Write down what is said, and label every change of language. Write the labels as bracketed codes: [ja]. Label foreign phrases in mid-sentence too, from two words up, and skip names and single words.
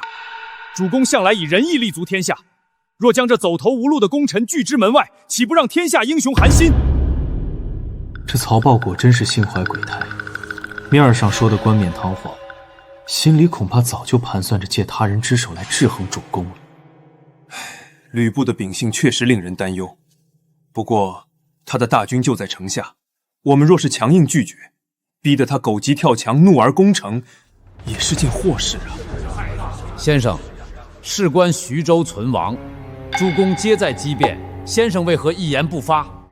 [zh] 主公向来以仁义立足天下，若将这走投无路的功臣拒之门外，岂不让天下英雄寒心？这曹豹果真是心懷鬼胎，面儿上說的冠冕堂皇，心裡恐怕早就盤算着借他人之手來制衡主公了。呂布的秉性確實令人擔憂，不過他的大軍就在城下，我們若是強硬拒絕，逼得他狗急跳牆，怒而攻城，也是件禍事啊。先生，事關徐州存亡，諸公皆在機變，先生為何一言不發？